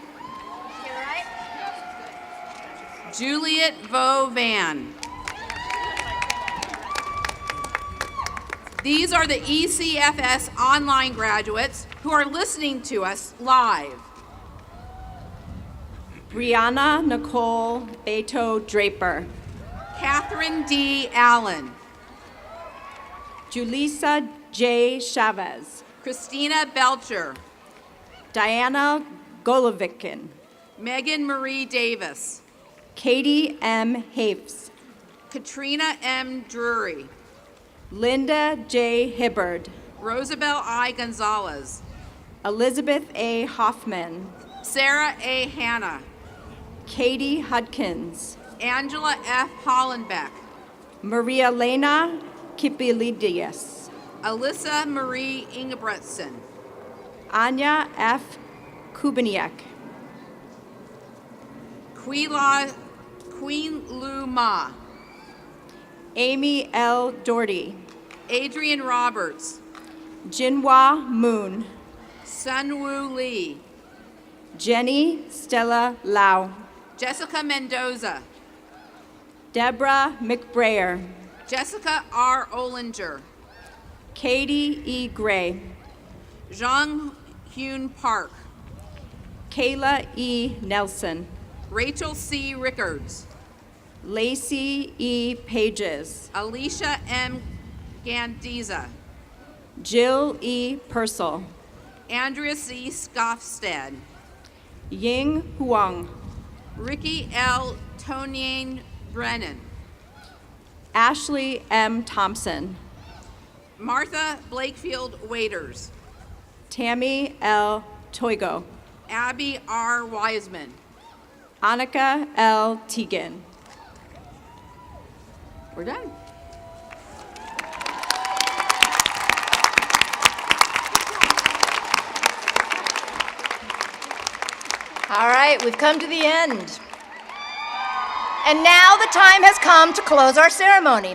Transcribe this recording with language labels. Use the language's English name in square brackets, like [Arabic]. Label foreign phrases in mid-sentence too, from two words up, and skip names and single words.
[English] Juliet Vo Van. These are the ECFS online graduates who are listening to us live. Brianna Nicole Beto Draper. Catherine D. Allen. Julissa J. Chavez. Christina Belcher. Diana Golovikin. Megan Marie Davis. Katie M. Hafes. Katrina M. Drury. Linda J. Hibbard. Rosabelle I. Gonzalez. Elizabeth A. Hoffman. Sarah A. Hanna. Katie Hudkins. Angela F. Hollenbeck. Maria Lena Kipilidius. Alyssa Marie Ingebretson. Anya F. Kubiniak. Queen Lu Ma. Amy L. Doherty. Adrian Roberts. Jinhua Moon. Sunwoo Lee. Jenny Stella Lau. Jessica Mendoza. Deborah McBrayer. Jessica R. Olinger. Katie E. Gray, Zhang Hyun Park, Kayla E. Nelson, Rachel C. Rickards, Lacey E. Pages, Alicia M. Gandiza, Jill E. Purcell, Andrea C. Scoffstead, Ying Huang, Ricky L. Tonian Brennan, Ashley M. Thompson, Martha Blakefield Waiters, Tammy L. Toigo, Abby R. Wiseman, Annika L. Teagan. We're done. All right, we've come to the end. And now the time has come to close our ceremony.